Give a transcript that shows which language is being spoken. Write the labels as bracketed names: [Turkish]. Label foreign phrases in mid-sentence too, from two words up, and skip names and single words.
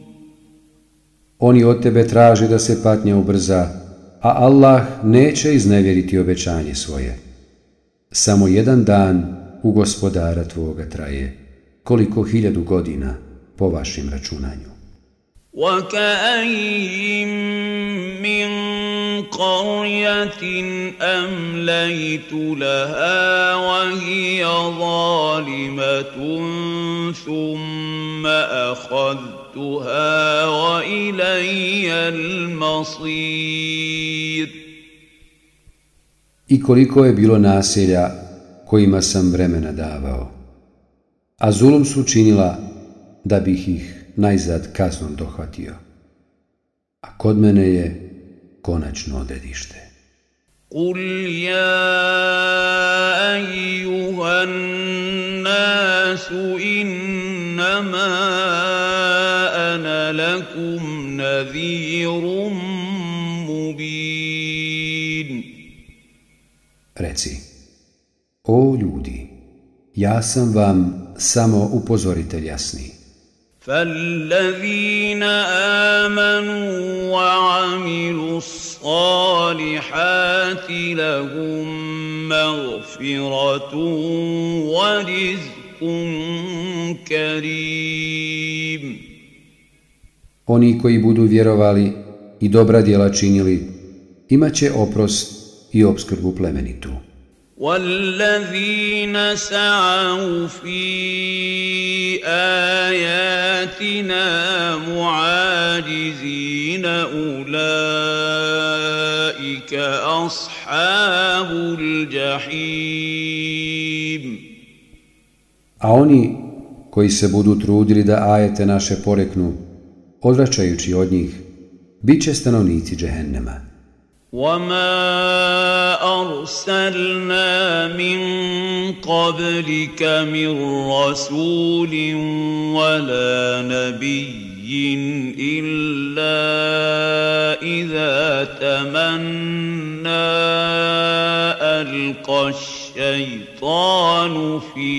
[Bosnian] Oni od tebe traže da se patnja ubrza, a Allah neće iznevjeriti obećanje svoje. Samo jedan dan u Gospodara tvoga traje, koliko 1000 godina po vašim računanju. [Arabic] وَكَأَيِّن مِّن قَرْيَةٍ أَمْلَيْتُ لَهَا وَهِيَ ظَالِمَةٌ ثُمَّ أَخَذْتُهَا وَإِلَيَّ الْمَصِيرُ. [Bosnian] I koliko je bilo naselja kojima sam vremena davao, a zulum su činila da bih ih najzad kaznom dohvatio, a kod mene je konačno odredište. [Arabic] قُلْ يَا أَيُّهَا النَّاسُ إِنَّمَا أَنَا لَكُمْ نَذِيرٌ مُبِينٌ. [Bosnian] Reci, o ljudi, ja sam vam samo upozoritelj jasni. [Arabic] فَالَّذِينَ آمَنُوا وَعَمِلُوا الصَّالِحَاتِ لَهُم مَّغْفِرَةٌ وَرِزْقٌ كَرِيمٌ. [Bosnian] Oni koji budu vjerovali i dobra djela činili, imat će oprost i opskrbu plemenitu. [Arabic] وَالَّذِينَ سَعَوْا فِي آيَاتِنَا مُعَاجِزِينَ أُولَئِكَ أَصْحَابُ الْجَحِيمِ. [Bosnian] A oni koji se budu trudili da ajete naše poreknu, odvraćajući od njih, bit će stanovnici džehennema. [Arabic] وَمَا أَرْسَلْنَا مِن قَبْلِكَ مِن رَّسُولٍ وَلَا نَبِيٍّ إِلَّا إِذَا تَمَنَّى أَلْقَى الشَّيْطَانُ